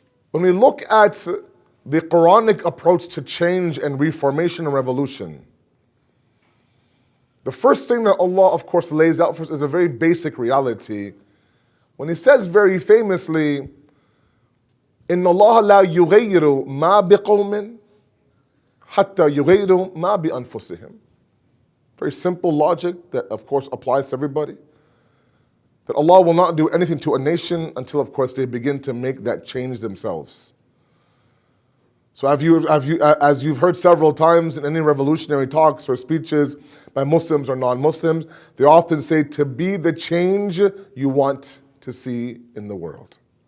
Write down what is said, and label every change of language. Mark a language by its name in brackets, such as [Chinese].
[English] When we look at the Quranic approach to change and reformation and revolution, the first thing that Allah, of course, lays out for us is a very basic reality. When He says very famously, [Arabic] إِنَّ اللَّهَ لَا يُغَيِّرُ مَا بِقَوْمٍ حَتَّى يُغَيِّرُ مَا بِأَنفُسِهِمْ. [English] Very simple logic that, of course, applies to everybody. That Allah will not do anything to a nation until, of course, they begin to make that change themselves. So as you've heard several times in any revolutionary talks or speeches by Muslims or non-Muslims, they often say to be the change you want to see in the world.